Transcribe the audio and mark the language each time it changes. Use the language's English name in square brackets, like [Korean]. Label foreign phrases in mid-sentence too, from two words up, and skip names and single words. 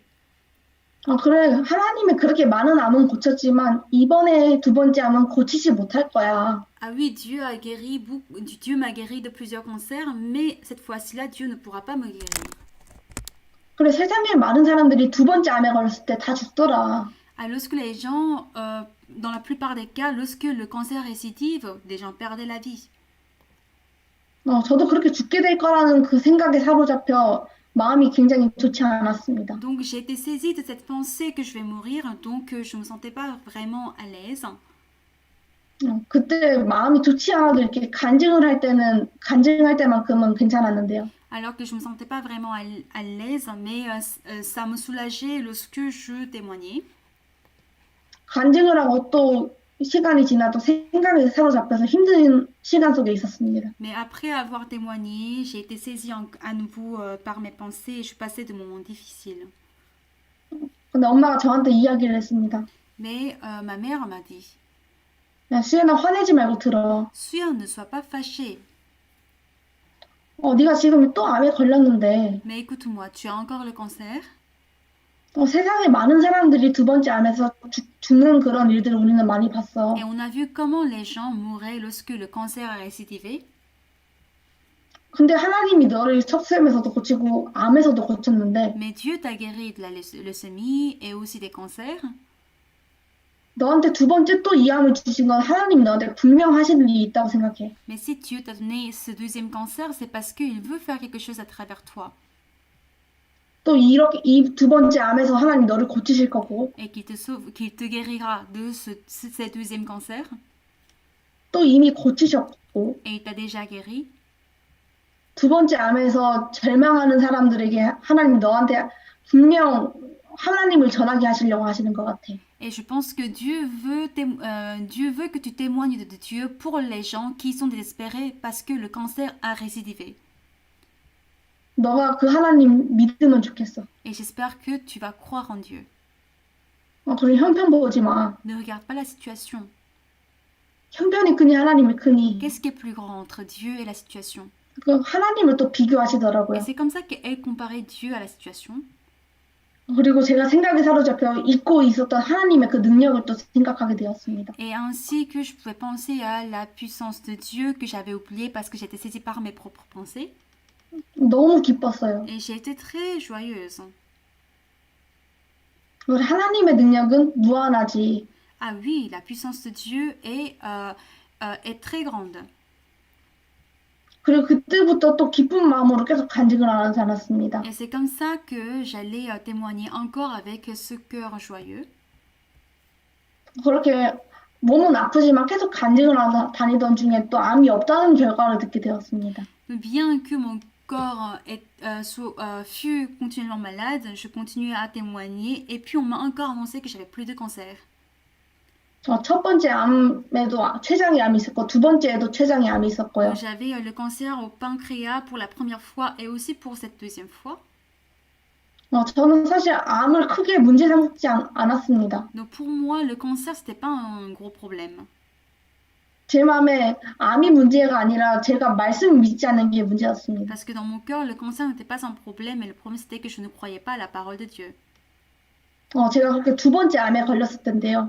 [Korean] 그래, 하나님이 그렇게 많은 암은 고쳤지만 이번에 두 번째 암은 고치지 못할 거야. [French] Ah oui, Dieu m'a guéri de plusieurs cancers, mais cette fois-ci-là, Dieu ne pourra pas me guérir. [Korean] 그래, 세상에 많은 사람들이 두 번째 암에 걸렸을 때 다 죽더라. [French] Alors, lorsque les gens, dans la plupart des cas, lorsque le cancer récidive, des gens perdaient la vie. [Korean] 저도 그렇게 죽게 될 거라는 그 생각에 사로잡혀 마음이 굉장히 좋지 않았습니다. [French] Donc j'ai été saisie de cette pensée que je vais mourir, donc je ne me sentais pas vraiment à l'aise. [Korean] 그때 마음이 좋지 않아도 이렇게 간증을 할 때는 간증할 때만큼은 괜찮았는데요. [French] Alors que je ne me sentais pas vraiment à l'aise, mais ça me soulageait lorsque je témoignais. [Korean] 간증을 하고 또 시간이 지나도 생각에 사로잡혀서 힘든 시간 속에 있었습니다. [French] Mais après avoir témoigné, j'ai été saisie à nouveau par mes pensées et je passais de moments difficiles. [Korean] 근데 엄마가 저한테 이야기를 했습니다. [French] Mais ma mère m'a dit, [Korean] 야, 수연아, 화내지 말고 들어. [French] Suya, ne sois pas fâché. [Korean] 네가 지금 또 암에 걸렸는데, [French] Mais écoute-moi, tu as encore le cancer. [Korean] 세상에 많은 사람들이 두 번째 암에서 죽는 그런 일들을 우리는 많이 [French] Et [Korean] 봤어. [French] on a vu comment les gens mouraient lorsque le cancer a récidivé. [Korean] 근데 하나님이 너를 척수암에서도 고치고 암에서도 고쳤는데, [French] Mais Dieu t'a guéri de la leucémie et aussi des cancers. [Korean] 너한테 두 번째 또 이 암을 주신 건 하나님이 너한테 분명하신 일이 있다고 생각해. [French] Mais si Dieu t'a donné ce deuxième cancer, c'est parce qu'il veut faire quelque chose à travers toi. [Korean] 또 이렇게 이 두 번째 암에서 하나님 너를 고치실 거고, [French] Et qu'il te sauve, qu'il te guérira de ce deuxième cancer. [Korean] 또 이미 고치셨고, [French] Et il t'a déjà guéri. [Korean] 두 번째 암에서 절망하는 사람들에게 하나님 너한테 분명 하나님을 전하게 하시려고 하시는 것 같아. [French] Et je pense que Dieu veut que tu témoignes de Dieu pour les gens qui sont désespérés parce que le cancer a récidivé. [Korean] 너가 그 하나님 믿으면 좋겠어. [French] Et j'espère que tu vas croire en Dieu. [Korean] 그리고 형편 보지 마. [French] Ne regarde pas la situation. [Korean] 형편이 크니 하나님이 크니. [French] Qu'est-ce qui est plus grand entre Dieu et la situation? [Korean] 그 하나님을 또 [French] Et [Korean] 비교하시더라고요. [French] c'est comme ça qu'elle comparait Dieu à la situation. [Korean] 그리고 제가 생각에 사로잡혀 잊고 있었던 하나님의 그 능력을 또 생각하게 되었습니다. [French] Et ainsi que je pouvais penser à la puissance de Dieu que j'avais oubliée parce que j'étais saisie par mes propres pensées. [Korean] 너무 기뻤어요. [French] Et j'ai été très joyeuse. [Korean] 하나님의 능력은 무한하지. [French] Ah oui, la puissance de Dieu est très grande. [Korean] 그리고 그때부터 또 기쁜 마음으로 계속 간증을 하지 않았습니다. [French] Et c'est comme ça que j'allais témoigner encore avec ce cœur joyeux. [Korean] 그렇게 몸은 아프지만 계속 간증을 하다 다니던 중에 또 암이 없다는 결과를 듣게 되었습니다. [French] Bien que mon corps fût continuellement malade, je continuais à témoigner et puis on m'a encore annoncé que j'avais plus de cancer. [Korean] 첫 번째 암에도 췌장의 암이 있었고 두 번째에도 췌장의 암이 있었고요. [French] Donc, j'avais le cancer au pancréas pour la première fois et aussi pour cette deuxième fois. [Korean] 저는 사실 암을 크게 문제 삼지 않았습니다. [French] Donc pour moi, le cancer, c'était pas un gros problème. [Korean] 제 마음에 암이 문제가 아니라 제가 말씀을 믿지 않는 게 문제였습니다. [French] Parce que dans mon cœur, le cancer n'était pas un problème, mais le problème c'était que je ne croyais pas à la parole de Dieu. [Korean] 제가 그렇게 두 번째 암에 걸렸을 텐데요.